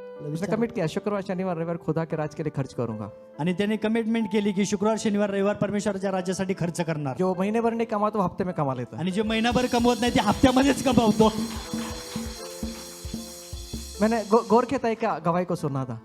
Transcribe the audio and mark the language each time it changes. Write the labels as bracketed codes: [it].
[hi] उसने कमिट किया शुक्रवार शनिवार रविवार खुदा के राज के लिए खर्च करूंगा। [mr] आणि त्याने कमिटमेंट केली की शुक्रवार शनिवार रविवार परमेश्वराच्या राज्यासाठी खर्च करणार। [hi] जो महीने भर नहीं कमा तो हफ्ते में कमा लेता है। [mr] आणि जे महिनाभर कमवत नाही ते हप्त्यामध्येच कमवतो। [hi] मैंने गोरखेताई का गवाही को सुना था।